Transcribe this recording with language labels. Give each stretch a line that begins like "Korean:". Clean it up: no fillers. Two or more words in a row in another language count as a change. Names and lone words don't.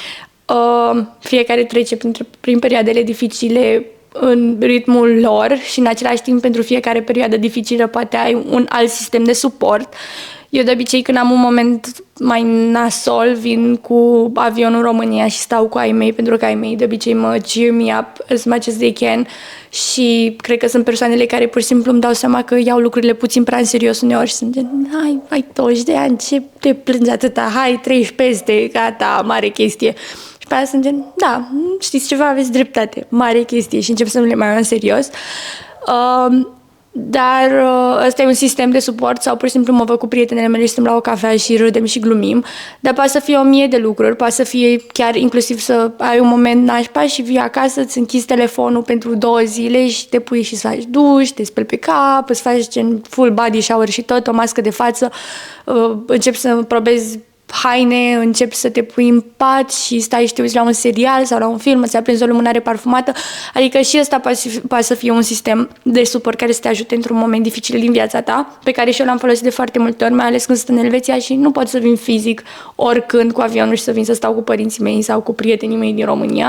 Romanian: Fiecare trece prin perioadele dificile în ritmul lor și în același timp pentru fiecare perioadă dificilă poate ai un alt sistem de suport. Eu de obicei când am un moment mai nasol vin cu avionul în România și stau cu ai mei, pentru că ai mei de obicei mă
English: cheer me up as much as they can
Romanian: și cred că sunt persoanele care pur și simplu îmi dau seama că iau lucrurile puțin prea în serios uneori și sunt gen, hai, ai 20 de ani, ce te plângi atâta, hai, treci peste, gata, mare chestie. Și pe aia sunt gen, da, știți ceva, aveți dreptate, mare chestie și încep să nu le mai iau în serios. Dar ăsta e un sistem de suport sau pur și simplu mă văd cu prietenele mele și stăm la o cafea și râdem și glumim, dar poate să fie 1000 de lucruri, poate să fie chiar inclusiv să ai un moment nașpa și vii acasă, îți închizi telefonul pentru 2 zile și te pui și să faci duș, te speli pe cap, îți faci gen
English: full body shower
Romanian: și tot, o mască de față, începi să probezi haine, începi să te pui în pat și stai și te uiți la un serial sau la un film, îți aprinzi o lumânare parfumată. Adică și ăsta poate să fie un sistem de suport care să te ajute într-un moment dificil din viața ta, pe care și eu l-am folosit de foarte multe ori, mai ales când sunt în Elveția și nu pot să vin fizic oricând cu avionul și să vin să stau cu părinții mei sau cu prietenii mei din România.